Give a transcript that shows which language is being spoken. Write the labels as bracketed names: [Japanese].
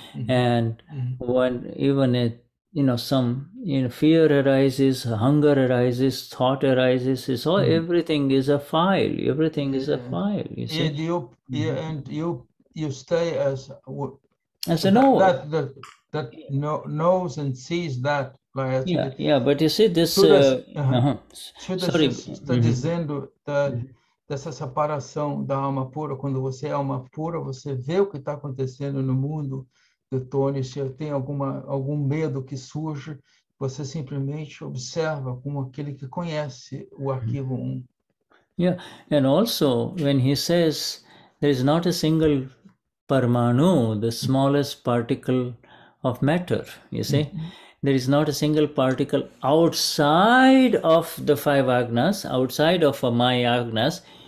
[English] And when even some fear arises, hunger arises, thought arises, it's all, everything is a file. Everything is a file. You see? And you stay as a knower that knows and sees that. But you see this. Sorry. [Portuguese] Está dizendo dessa separação da alma pura. Quando você é alma pura, você vê o que está acontecendo no mundo. Tony, se tem algum medo que surge, você simplesmente observa como aquele que conhece o arquivo 1. [English] Yeah, and also when he says there is not a single Parmanu, the smallest particle of matter, you see, there is not a single particle outside of the 5 agnas, outside of my agnas.